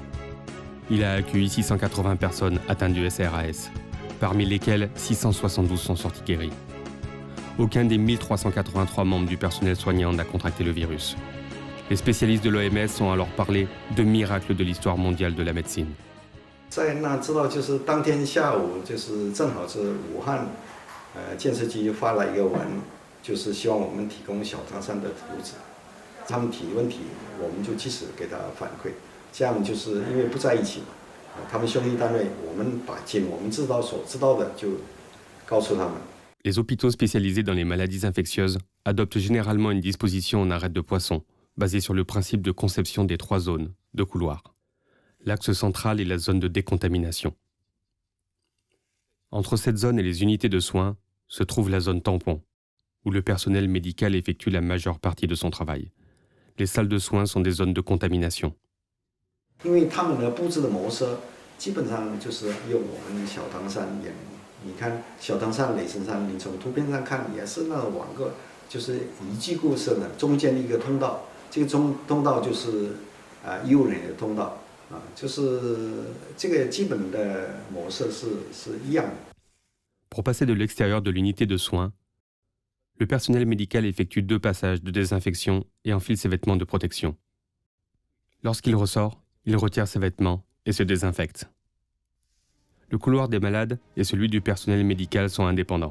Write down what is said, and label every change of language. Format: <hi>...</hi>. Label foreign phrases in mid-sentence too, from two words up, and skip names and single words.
<fr>Il a accueilli 680 personnes atteintes du SARS, parmi lesquelles 672 sont sortis guéris. Aucun des 1383 membres du personnel soignant n'a contracté le virus. Les spécialistes de l'OMS ont alors parlé de miracle de l'histoire mondiale de la médecine.</fr> <zh>在那知道就是当天下午，就是正好是武汉，建设局发了一个文，就是希望我们提供小汤山的图纸。他们提问题，我们就及时给他反馈。这样就是因为不在一起嘛，他们兄弟单位，我们把我们所知道的就告诉他们。</zh> <fr>Les hôpitaux spécialisés dans les maladies infectieuses adoptent généralement une disposition en arête de poisson, basée sur le principe de conception des 3 zones de couloir. L'axe central est la zone de décontamination. Entre cette zone et les unités de soins se trouve la zone tampon, où le personnel médical effectue la majeure partie de son travail. Les salles de soins sont des zones de contamination.</fr> <zh>因为他们的布置的模式基本上就是用我们小汤山一样。你看小汤山、雷神山，你从图片上看也是那种网个，就是一句故事的中间的一个通道，这个通道就是医务人员的通道就是这个基本的模式是一样的。</zh> <fr>Pour passer de l'extérieur de l'unité de soins, le personnel médical effectue 2 passages de désinfection et enfile ses vêtements de protection. Lorsqu'il ressort, il retire ses vêtements et se désinfecte. Le couloir des malades et celui du personnel médical sont indépendants.</fr>